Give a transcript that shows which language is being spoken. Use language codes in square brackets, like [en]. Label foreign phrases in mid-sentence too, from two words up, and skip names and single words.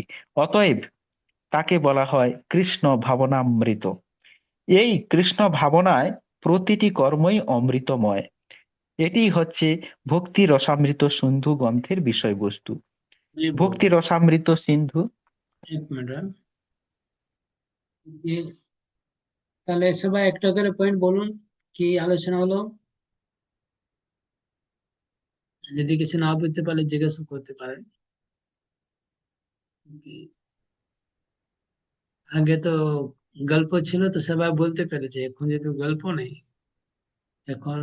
[bn] অতএব তাকে বলা হয় কৃষ্ণ ভাবনামৃত। এই কৃষ্ণ ভাবনায় প্রতিটি কর্মই অমৃতময়। এটি হচ্ছে ভক্তি রসামৃত সিন্ধু গ্রন্থের বিষয়বস্তু। [hi] ये बोल [bn] ভক্তি রসামৃত সিন্ধু। [hi] एक मिनट हाँ। [bn] ये তাহলে সবাই একটা করে পয়েন্ট বলুন কি আলোচনা হলো, যদি কিছু না বুঝতে পারলে জিজ্ঞাসা করতে পারেন। আগে তো গল্প ছিল তো সবাই বলতে পেরেছে, এখন যেহেতু গল্প নেই এখন।